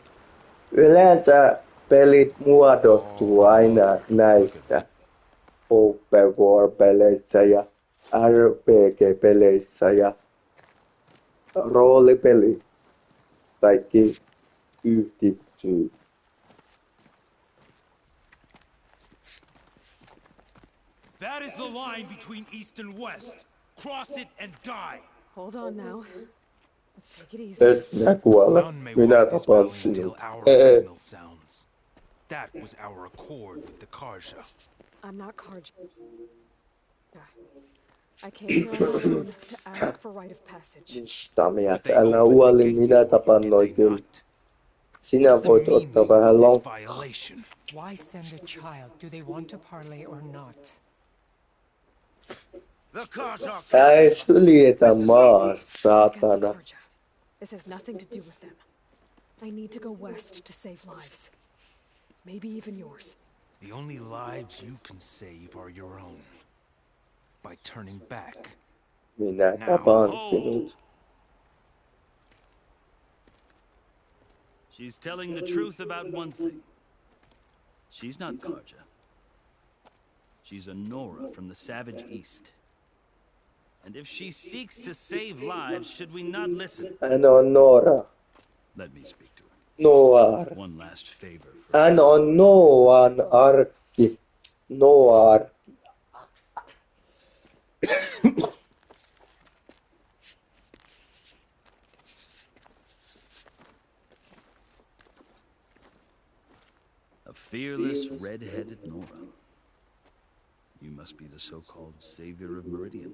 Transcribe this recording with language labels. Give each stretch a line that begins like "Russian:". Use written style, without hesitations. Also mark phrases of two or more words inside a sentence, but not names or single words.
Finnish: Yleensä pelit muodostuu aina näistä
English: open war
Finnish: peleissä ja RPG-peleissä ja roolipeli. Kaikki yhdistyy.
English: That is the line between East and West. Cross it and die. Hold on now. Let's take it easy.
Finnish: Et minä kuole. Minä tapan sinut.
English: That was our accord with the Karja. I'm not Karja. I came here on my own to ask for rite of passage.
Finnish: Musta mies, älä huoli, minä tapan noi kyllä. Sinä
English: What's the
Finnish: voit ottaa
English: meaning
Finnish: vähän
English: of this long... violation? Why send a child? Do they want to parley or not? The Karja.
Finnish: Ei syljetä maasta, saatana.
English: This has nothing to do with them. I need to go west to save lives. Maybe even yours. The only lives you can save are your own. By turning back.
Finnish: Minä tapaan sinut.
English: She's telling the truth about one thing. She's not Karja. She's a Nora from the Savage East. And if she seeks to save lives, should we not listen?
Finnish: Hän on Nora.
English: Let me speak to her. Noar. One last favor.
Finnish: Hän on Noan arkki. Noar.
English: A fearless, red-headed Nora. You must be the so-called savior of Meridian.